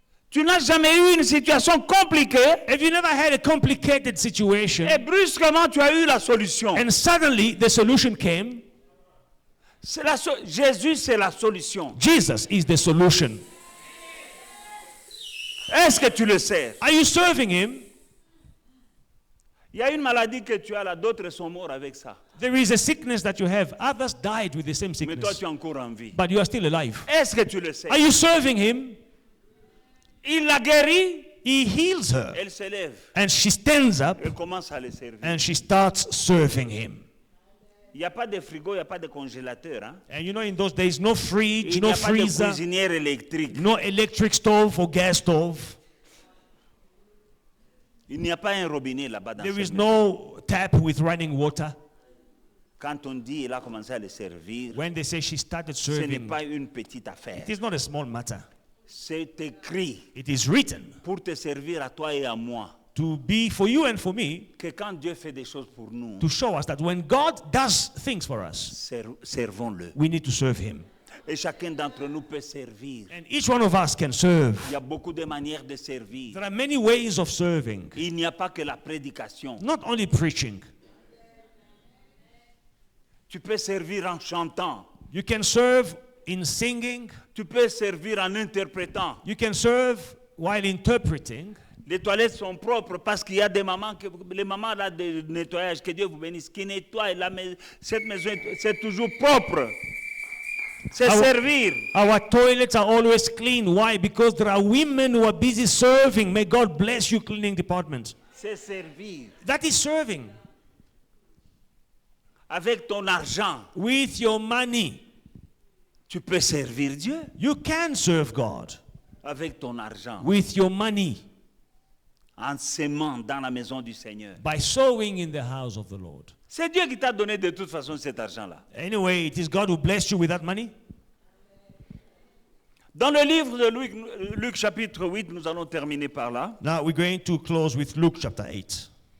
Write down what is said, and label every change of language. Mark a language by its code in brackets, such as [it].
[fr] Tu n'as jamais eu une situation compliquée [en] Have you never had a complicated situation [fr] et brusquement tu as eu la solution. [en] and suddenly the solution came? [fr] Jésus, c'est la solution. [en] Jesus is the solution. [fr] Est-ce que tu le sais? [en] Are you serving Him? [fr] Il y a une maladie que tu as là, d'autres sont morts avec ça. [en] There is a sickness that you have. Others died with the same [fr] Mais toi, [en] sickness. [fr] tu es encore en vie. [en] But you are still alive. [fr] Est-ce que tu le sais? [en] Are you serving Him? [fr] Il l'a guérie, [en] He heals her. [fr] elle s'élève, [en] And she stands up [fr] elle commence à le servir. [en] and she starts serving Him. [fr] Il n'y a pas de frigo, il n'y a pas de congélateur. Hein? [en] And you know, in those days, no fridge, [fr] Il [en] no [fr] n'y a pas de [en] freezer, [fr] cuisinière électrique. [en] no electric stove or gas stove. [fr] Il n'y a pas un robinet là-bas dans [en] There is [fr] cette maison. [en] no tap with running water. [fr] Quand on dit il a commencé à le servir, [en] When they say she started [fr] ce n'est [en] serving, [fr] pas une petite affaire. [en] it is not a small matter. [fr] C'est écrit [en] It is written [fr] pour te servir à toi et à moi. [en] to be for you and for me, [fr] Que quand Dieu fait des choses pour nous, [en] to show us that when God does things for us, [fr] servons-le. [en] we need to serve Him. [fr] Et chacun d'entre nous peut servir. [en] And each one of us can serve. [fr] Il y a beaucoup de manières de servir. [en] There are many ways of serving, [fr] Il n'y a pas que la prédication. [en] not only preaching. [fr] Tu peux servir en chantant. [en] You can serve in singing, [fr] Tu peux servir en interprétant. [en] you can serve while interpreting. [fr] Les toilettes sont propres parce qu'il y a des mamans, les mamans là de nettoyage, que Dieu vous bénisse, qui nettoient cette maison, c'est toujours propre. C'est [en] Our- [fr] servir. [en] Our toilets are always clean. Why? Because there are women who are busy serving. May God bless you, cleaning department. [fr] C'est servir. [en] That is serving. [fr] Avec ton argent, [en] With your money, [fr] tu peux servir Dieu. [en] you can serve God. [fr] Avec ton argent, [en] With your money, [fr] en s'aimant dans la maison du Seigneur. [en] by sowing in the house of the Lord. [fr] C'est Dieu qui t'a donné de toute façon cet argent-là. [en] Anyway, it is God who blessed you with that money. [fr] Dans le livre de Luc chapitre 8, nous allons terminer par là. [en] Now we're going to close with Luke chapter 8,